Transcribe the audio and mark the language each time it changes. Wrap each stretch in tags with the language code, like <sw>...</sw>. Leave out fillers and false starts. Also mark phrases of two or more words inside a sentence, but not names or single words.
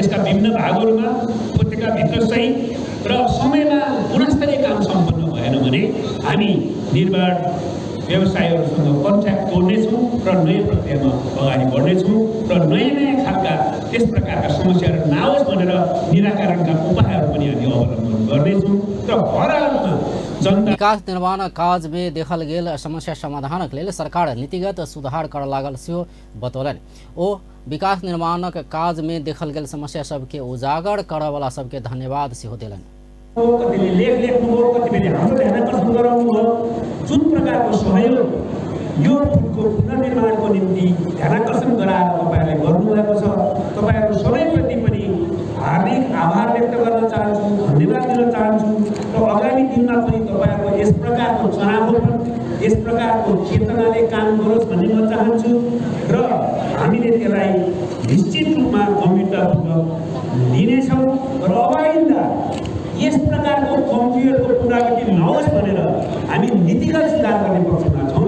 <ne>देशका विभिन्न भागहरूमा उपत्यकाभित्र सहित र समयमा गुणस्तरीय काम सम्पन्न भएन भने हामी निर्माण व्यवसायहरूसँग कन्ट्र्याक्ट तोड्नेछौँ र नयाँ प्रक्रियामा अगाडि बढ्नेछौँ र नयाँ खालका त्यस प्रकारका समस्याहरू नआओस् भनेर निराकरणका उपायहरू पनि हामी अवलम्बन गर्नेछौँ र हरहालमा जनता</ne> <mai>विकास निर्माण काज में देखल गेल समस्या समाधानक लेल सरकार नीतिगत सुधार कर लागल सेहो बतौलनि। ओ विकास निर्माणक काज में देखल गेल समस्या सबके उजागर करयवला सबके धन्यवाद सेहो देलनि।</mai> <ne>कतिले लेख लेख्नुभयो, कतिले हाम्रो ध्यानाकर्षण गराउनुभयो। जुन प्रकारको सहयोग यो पुलको पुनर्निर्माणको निम्ति ध्यानाकर्षण गराएर तपाईँहरूले गर्नुभएको छ, तपाईँहरू सबैप्रति पनि हार्दिक आभार व्यक्त गर्न चाहन्छु, धन्यवाद दिन चाहन्छु र आगामी दिनमा पनि तपाईँहरूको यस प्रकारको चनाखोपन, यस प्रकारको चेतनाले काम गरोस् भन्ने म चाहन्छु र हामीले त्यसलाई निश्चित रूपमा गम्भीरतापूर्वक लिनेछौँ र अब आइन्दा यस प्रकारको कमजोरीहरूको पुनरावृत्ति नहोस् भनेर हामी नीतिगत सुधार गर्ने पक्षमा छौँ।</ne>